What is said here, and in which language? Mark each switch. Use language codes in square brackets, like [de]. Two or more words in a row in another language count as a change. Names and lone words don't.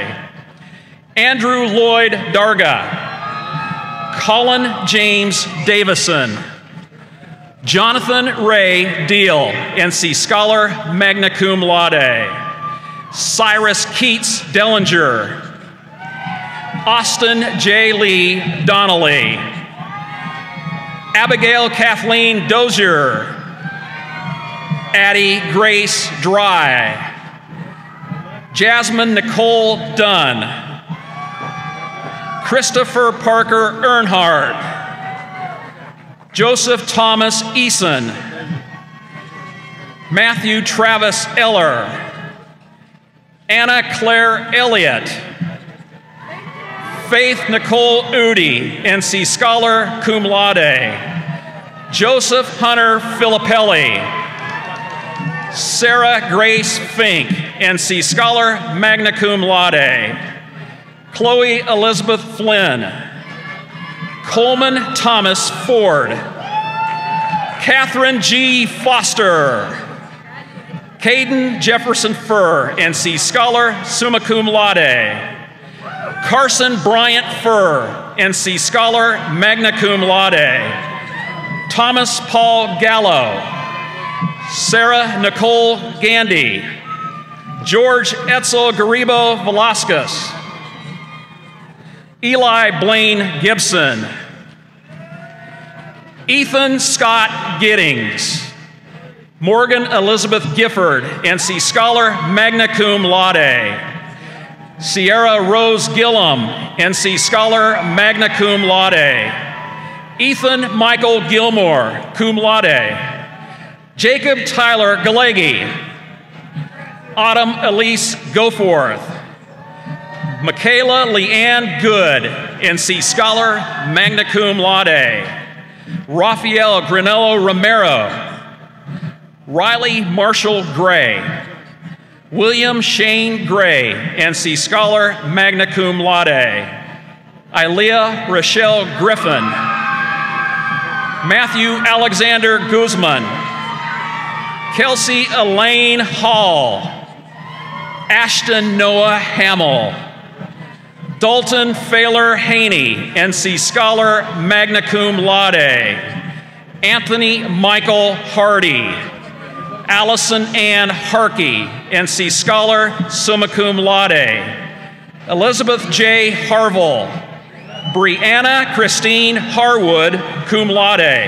[en] Andrew Lloyd Darga. Colin James Davison. Jonathan Ray Deal, NC Scholar, [la] magna cum laude. [en] Cyrus Keats Dellinger. Austin J. Lee Donnelly. Abigail Kathleen Dozier. Addie Grace Dry. Jasmine Nicole Dunn. Christopher Parker Earnhardt. Joseph Thomas Eason. Matthew Travis Eller. Anna Claire Elliott. Faith Nicole Udi, NC Scholar, [la] cum laude. [en] Joseph Hunter Filippelli. Sarah Grace Fink, NC Scholar, [la] magna cum laude. [en] Chloe Elizabeth Flynn. Coleman Thomas Ford. Catherine G. Foster. Caden Jefferson Furr, NC Scholar, [la] summa cum laude. [en] Carson Bryant Furr, NC Scholar, [la] magna cum laude. [en] Thomas Paul Gallo. Sarah Nicole Gandy. George Etzel Garibo Velasquez. Eli Blaine Gibson. Ethan Scott Giddings. Morgan Elizabeth Gifford, NC Scholar, [la] magna cum laude. [en] Sierra Rose Gillum, NC Scholar, [la] magna cum laude. [en] Ethan Michael Gilmore, [la] cum laude. [en] Jacob Tyler Galegi. Autumn Elise Goforth. Michaela Leanne Good, NC Scholar, [la] magna cum laude. [en] Rafael Granello Romero. Riley Marshall Gray. William Shane Gray, NC Scholar, [la] magna cum laude. [en] Ilea Rochelle Griffin. Matthew Alexander Guzman. Kelsey Elaine Hall. Ashton Noah Hamill. Dalton Phaler Haney, NC Scholar, [la] magna cum laude. [en] Anthony Michael Hardy. Allison Ann Harkey, NC Scholar, [la] summa cum laude. [en] Elizabeth J. Harville. Brianna Christine Harwood, [la] cum laude.